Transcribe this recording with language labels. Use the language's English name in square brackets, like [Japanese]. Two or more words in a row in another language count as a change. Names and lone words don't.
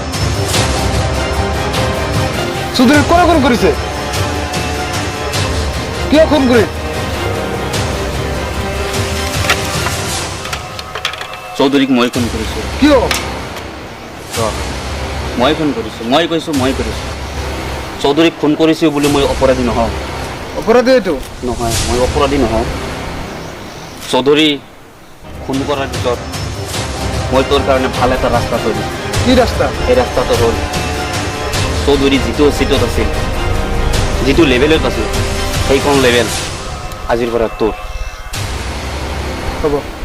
[Bangla] চৌধুরী কোন কোন করেছে কে খুন করে [Assamese] চৌধুৰীক মই ফোন কৰিছোঁ কিয় মই ফোন কৰিছোঁ মই কৈছোঁ মই কৰিছোঁ চৌধুৰীক ফোন কৰিছোঁ বুলি মই অপৰাধী নহওঁ অপরাধী এইটো নহয় মই অপৰাধী নহওঁ চৌধুৰী ফোন কৰাৰ পিছত মই তোৰ কাৰণে ভাল এটা ৰাস্তা থৈ দিছোঁ কি রাস্তা এই ৰাস্তাটো হ'ল চৌধুৰী যিটো চিটত আছিল যিটো লেভেলত আছিল সেইখন লেভেল আজিৰ পৰা তোৰ হব